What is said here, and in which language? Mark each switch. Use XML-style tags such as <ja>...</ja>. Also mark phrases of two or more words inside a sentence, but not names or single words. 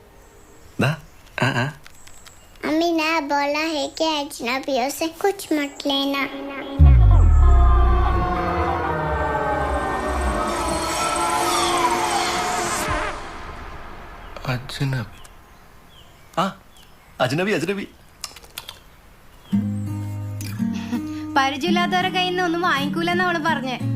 <hi>अम्मी ने बोला है कि अजनबियों से कुछ मत लेना.</hi> <ml>അജ്നബി? അജ്നബി അജ്നബി. പരിചയമില്ലാത്തവരെ കയ്യിൽ നിന്ന് ഒന്നും വാങ്ങിക്കൂലെന്ന് അവള് പറഞ്ഞേ.</ml>